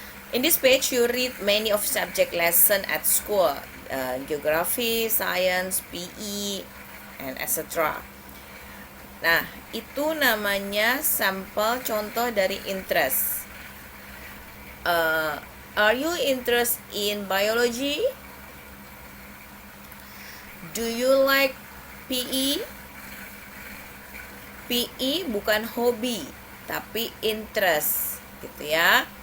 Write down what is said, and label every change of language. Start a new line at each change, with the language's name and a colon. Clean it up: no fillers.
English: In this page, you read many of subject lesson at school, geography, science, PE, and etc.
Indonesian: Nah, itu namanya sampel contoh dari interest.
English: Are you interested in biology? Do you like PE?
Indonesian: PE bukan hobi, tapi interest, gitu ya.